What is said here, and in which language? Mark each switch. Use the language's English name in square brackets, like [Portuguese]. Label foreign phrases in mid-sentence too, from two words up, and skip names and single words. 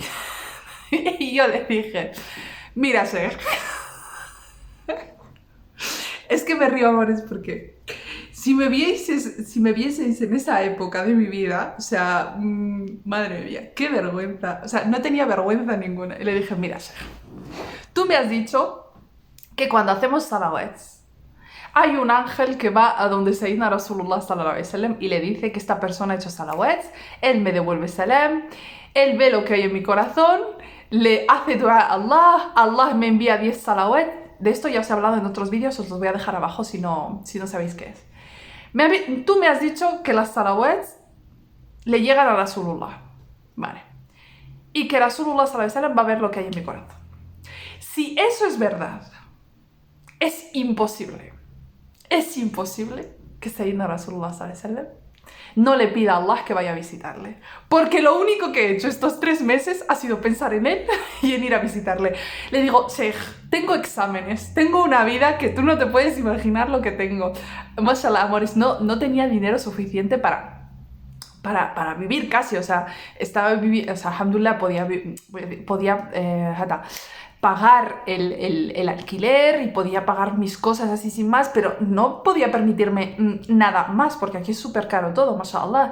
[Spanish] Y yo le dije, mira, sheikh, es que me río, amores, porque si me vieseis en esa época de mi vida, o sea, madre mía, qué vergüenza. O sea, no tenía vergüenza ninguna. Y le dije, mira, sheikh, tú me has dicho que cuando hacemos salawats, hay un ángel que va a donde [Arabic] سيدنا رسول الله صلى الله عليه وسلم [Spanish] y le dice que esta persona ha hecho salawats, él me devuelve salam, él ve lo que hay en mi corazón, le hace dua a Allah, Allah me envía 10 salawats. De esto ya os he hablado en otros vídeos, os los voy a dejar abajo si no sabéis qué es. Tú me has dicho que las salawats le llegan a Rasulullah, vale, y que [Arabic] رسول الله صلى الله عليه وسلم [Spanish] va a ver lo que hay en mi corazón. Si eso es verdad, es imposible que [Arabic] سيدنا رسول الله صلى الله عليه وسلم [Spanish] no le pida a Allah que vaya a visitarle. Porque lo único que he hecho estos 3 meses ha sido pensar en él y en ir a visitarle. Le digo, Sheikh, tengo exámenes, tengo una vida que tú no te puedes imaginar lo que tengo. Mashallah, amores, no tenía dinero suficiente para vivir casi, o sea, alhamdulillah, podía pagar el alquiler y podía pagar mis cosas así sin más, pero no podía permitirme nada más, porque aquí es súper caro todo, mashallah.